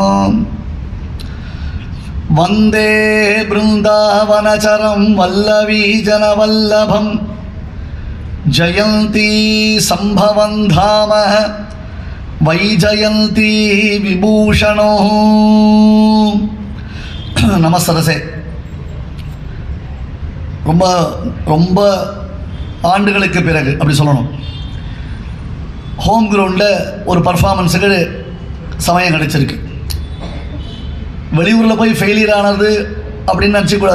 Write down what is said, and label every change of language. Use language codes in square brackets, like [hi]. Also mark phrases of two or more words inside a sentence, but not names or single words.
[sa] वन्दे बृन्दावनचरं वल्लवीजनवल्लभं जयन्ती सम्भवं धाम वैजयन्ती विभूषणो। நமஸ்தரசே. [ta] ரொம்ப ரொம்ப ஆண்டுகளுக்கு பிறகு அப்படி சொல்லணும், [en] home ground [ta] ஒரு பர்ஃபார்மன்ஸுக்கு சமயம் கிடச்சிருக்கு. வெளியூரில் போய் ஃபெயிலியர் ஆனது அப்படின்னு நினச்சிக்கூடாது.